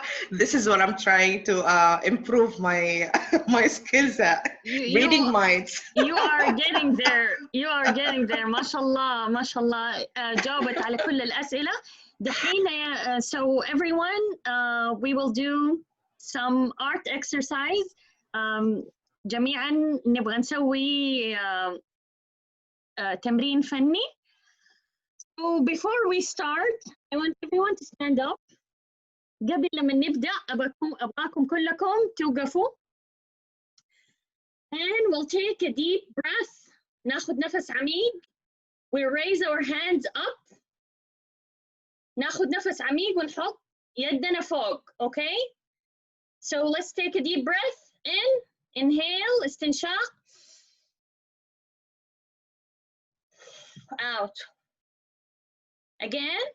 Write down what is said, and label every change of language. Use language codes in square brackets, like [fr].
[en] This is what I'm trying to improve my skills at. Reading minds. You are getting there. You are getting there. ما شاء الله ما شاء الله. [ar] جاوبت على كل الأسئلة. [en] دحين so everyone, we will do some art exercise. [ar] جميعا نبغى نسوي تمرين فني. [en] So before we start, I want everyone to stand up. [ar] قبل لما نبدأ أبغاكم كلكم توقفوا. [en] And we'll take a deep breath. ناخد نفس عميق. We raise our hands up. [ar] ناخد نفس عميق ونحط يدنا فوق. [en] Okay? So let's take a deep breath in. Inhale, استنشاق. Out. Again.